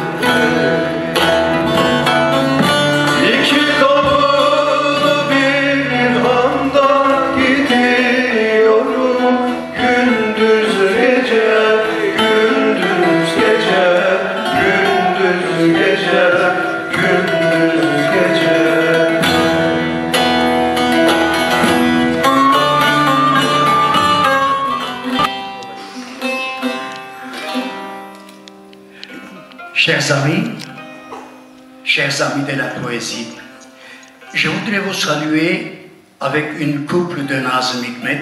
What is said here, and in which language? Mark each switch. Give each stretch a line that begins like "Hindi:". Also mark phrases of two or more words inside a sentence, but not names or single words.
Turkish: İki kapılı bir handa gidiyorum gündüz gece, gündüz gece, gündüz gece, gündüz gece.
French: Chers amis de la poésie, je voudrais vous saluer avec une couple de Nazım Hikmet.